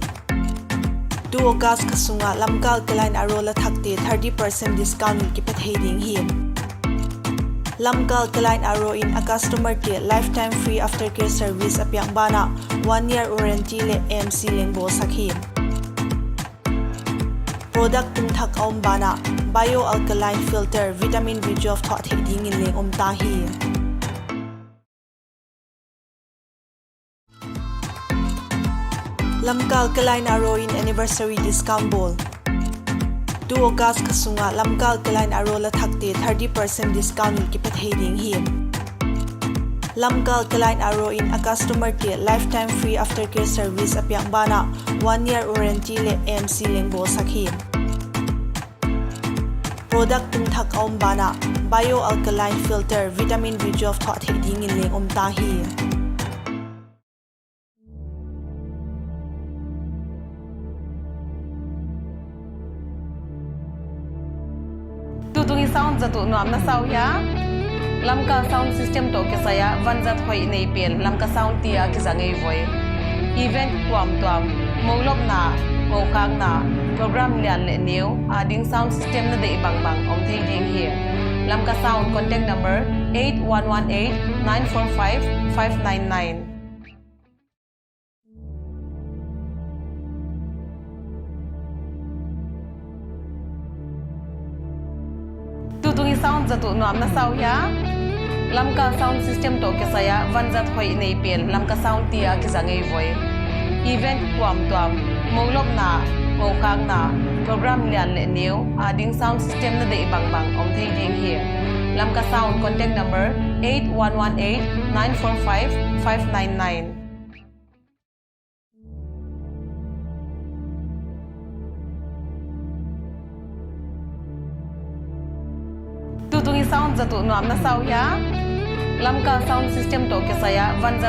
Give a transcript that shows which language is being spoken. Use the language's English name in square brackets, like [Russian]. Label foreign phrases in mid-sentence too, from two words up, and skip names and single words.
[Paite Chin] 2 August kasunga Lamka Alkaline Aro la thakte [English] 30% discount [Paite Chin] ki patheding him. Lamka Alkaline Aro in a customer te [English] lifetime free aftercare service [Paite Chin] apyang bana [English] 1 year warranty [Paite Chin] le MC lengbo sakhin. Product tum thak om bana [English] bio alkaline filter vitamin B12 [Paite Chin] thot theding in leng om ta hi. Lamka Alkaline Aro in [English] Anniversary Discount Ball. [Paite Chin] 2 August kasunga Lamka Alkaline Aro la thakte 30% discount ki patheding him. Lamka Alkaline Aro in a customer te lifetime free aftercare service apyang bana 1 year warranty le MC lengbo sakhin. Product tum thak om bana bio alkaline filter vitamin B12 thot theding in leng om ta hi. Sound zatu nuam na saw ya Lamka [English] sound system [Paite Chin] to kesaya vanjat hoi nei pel Lamka sound tia ki zangai voi event tuam molop na ngokang na program lian le new ading [English] sound system [Paite Chin] na de bang om thei ding here Lamka sound [English] contact number [Paite Chin] 8118 945 599. Sound zatu nuam na saw ya Lamka [English] sound system [Paite Chin] to kesaya vanjat hoi nei pel Lamka sound tia ki zangai voi event tuam molop na ngokang na program lian le new ading sound system na de bang om thei ding here Lamka sound contact number 8118 945 599. Sound zatu nuam na saw ya Lamka [English] sound system [Paite Chin] to kesaya vanjat